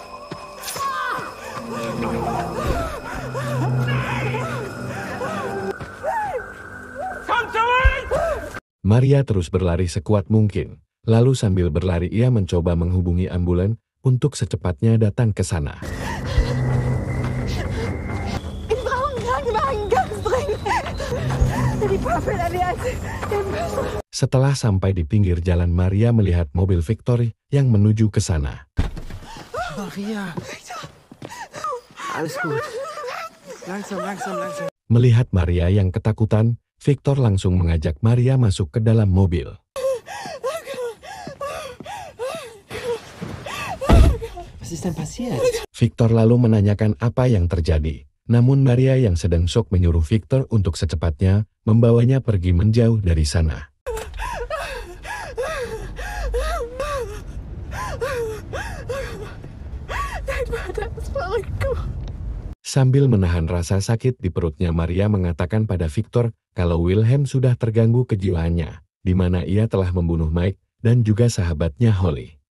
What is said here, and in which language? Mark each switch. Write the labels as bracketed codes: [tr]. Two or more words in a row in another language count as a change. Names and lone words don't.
[id] Maria terus berlari sekuat mungkin, lalu sambil berlari ia mencoba menghubungi ambulan untuk secepatnya datang ke sana. Setelah sampai di pinggir jalan, Maria melihat mobil Victor yang menuju ke sana. [de] Maria. Alles gut. Langsam. [id] Melihat Maria yang ketakutan, Victor langsung mengajak Maria masuk ke dalam mobil. [de] Was ist denn passiert? [id] Victor lalu menanyakan apa yang terjadi. Namun Maria yang sedang shock menyuruh Victor untuk secepatnya membawanya pergi menjauh dari sana. Sambil menahan rasa sakit di perutnya, Maria mengatakan pada Victor kalau Wilhelm sudah terganggu kejiwaannya, di mana ia telah membunuh Mike dan juga sahabatnya Holly.